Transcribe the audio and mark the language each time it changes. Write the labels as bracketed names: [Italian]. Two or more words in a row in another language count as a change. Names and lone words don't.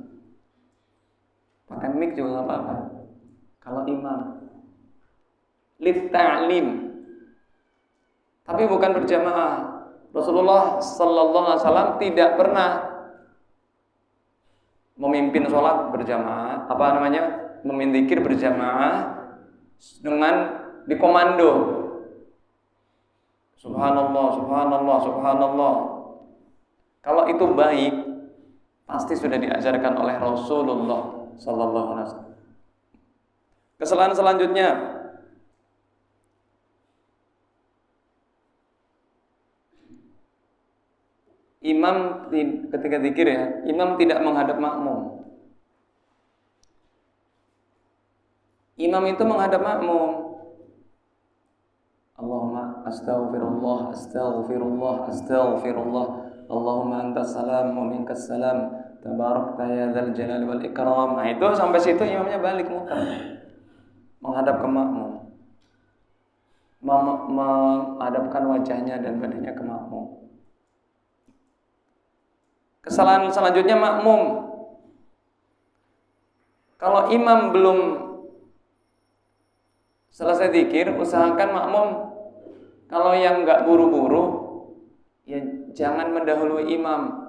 [Indonesian] Pakai mic juga nggak apa-apa. Kalau imam litta'lim, tapi bukan berjamaah. Rasulullah [Arabic] صلى الله عليه وسلم [Indonesian] tidak pernah memimpin sholat berjamaah, memimpin zikir berjamaah dengan dikomando. [Arabic] سبحان الله، سبحان الله، سبحان الله. [Indonesian] Kalau itu baik, pasti sudah diajarkan oleh Rasulullah [Arabic] صلى الله عليه وسلم. [Indonesian] Kesalahan selanjutnya, imam ketika zikir ya, imam tidak menghadap makmum. Imam itu menghadap makmum. [Arabic] اللهم أستغفر الله، أستغفر الله، أستغفر الله. اللهم أنت السلام ومنك السلام. تباركت يا ذا الجلال والإكرام. [Indonesian] Nah, itu sampai situ imamnya balik muka menghadap ke makmum. Menghadapkan wajahnya dan badannya ke makmum. Kesalahan selanjutnya makmum. Kalau imam belum selesai zikir, usahakan makmum kalau yang nggak buru-buru, ya jangan mendahului imam.